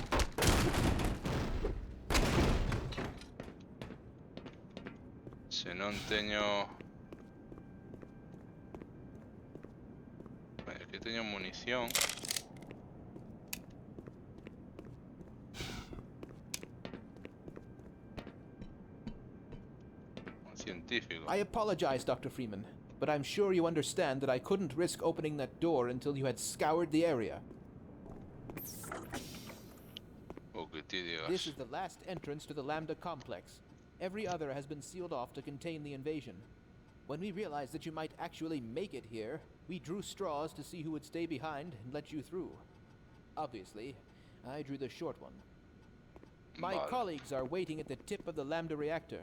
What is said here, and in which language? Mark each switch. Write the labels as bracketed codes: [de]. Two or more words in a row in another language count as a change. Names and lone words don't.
[gl] Se non teño... Aquí teño munición. Un científico. [en] I apologize, Dr. Freeman, but I'm sure you understand that I couldn't risk opening that door until you had scoured the area. [gl] O que ti digas. [en] This is the last entrance to the Lambda complex. Every other has been sealed off to contain the invasion. When we realized that you might actually make it here, we drew straws to see who would stay behind and let you through. Obviously, I drew the short one. My colleagues are waiting at the tip of the Lambda reactor.